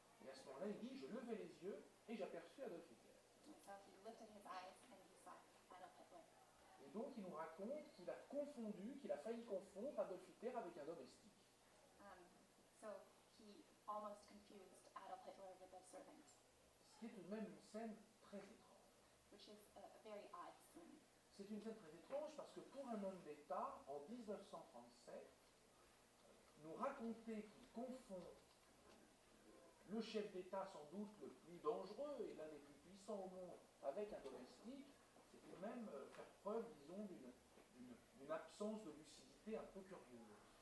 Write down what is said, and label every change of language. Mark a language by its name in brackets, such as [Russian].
[French] Et à ce moment-là, il dit « je levai les yeux et j'aperçus Adolf Hitler ». [English] And so he lifted his eyes and he saw Adolf Hitler. [French] Et donc il nous raconte qu'il a failli confondre Adolf Hitler avec un domestique. [English] So he almost confused Adolf Hitler with a servant. [French] Ce qui est tout de même une scène très étrange. [English] which is a very odd scene. [French] C'est une scène très étrange parce que pour un homme d'État, en 1937, nous raconter qu'il confond le chef d'État sans doute le plus dangereux et l'un des plus puissants au monde avec un domestique, c'est tout de même faire preuve, disons, d'une absence de lucidité un peu curieuse.